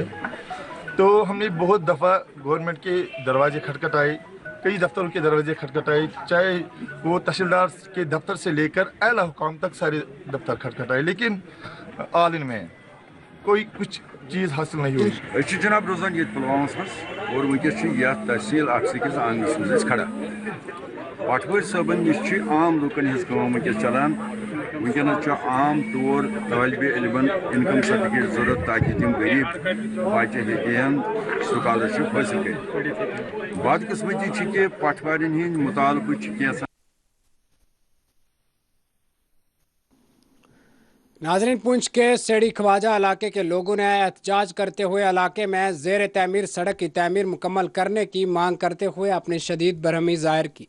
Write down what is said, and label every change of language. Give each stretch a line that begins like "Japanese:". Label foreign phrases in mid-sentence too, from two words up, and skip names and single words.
Hindi: तो हमने बहुत दफ़ा गवर्नमेंट के दरवाजे खटखटाए, कई दफ्तरों के दरवाजे खटखटाए, चाहे वो तहसीलदार के दफ्तर से लेकर आला हुकाम तक सारे दफ्तर खटखटाए, लेकिन आल इन में कोई कुछ चीज़ हासिल नहीं हुई।
Kashmiri: जनाब रोजान ये पुलवामा और वनकस तहसील अक्स आंगनस मज खड़ा पटवारी साहबन नश आम लुकन हज वनकस चलान। वनकस आम तौर तालिब इल्मन
English: income certificate
Kashmiri: जरूरत ताकि तम गरीब बच्चे हेन स्कॉलरशिप हासिल कर। बदकिस्मती कि पटवारिन हंद मुतालबा
Hindi: नाज़रीन, पुंछ के सेड़ी ख्वाजा इलाके के लोगों ने एहतजाज करते हुए इलाके में ज़ेर तमीर सड़क की तमीर मुकम्मल करने की मांग करते हुए अपनी शदीद बरहमी ज़ाहिर की।